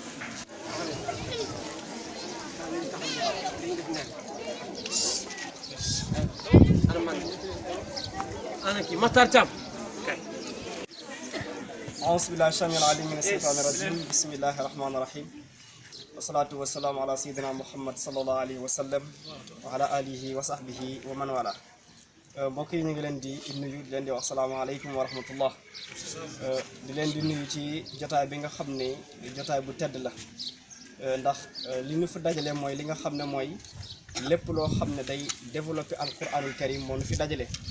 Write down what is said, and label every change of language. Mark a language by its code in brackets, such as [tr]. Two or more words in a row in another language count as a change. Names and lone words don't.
[ar] أعوذ بالله السميع العليم من الشيطان الرجيم بسم الله الرحمن الرحيم والصلاة والسلام على سيدنا محمد صلى الله عليه وسلم وعلى آله وصحبه ومن والاه. [wo] mbokk yi ñu ngi leen di nuyu di leen di wax [ar] السلام عليكم ورحمة الله [wo] di leen di nuyu ci jotaay bi nga xam ne jotaay bu tedd la ndax li ñu fi dajale mooy li nga xam ne mooy lépp loo xam ne day développer [ar] القرآن الكريم [wo] moo ñu fi dajale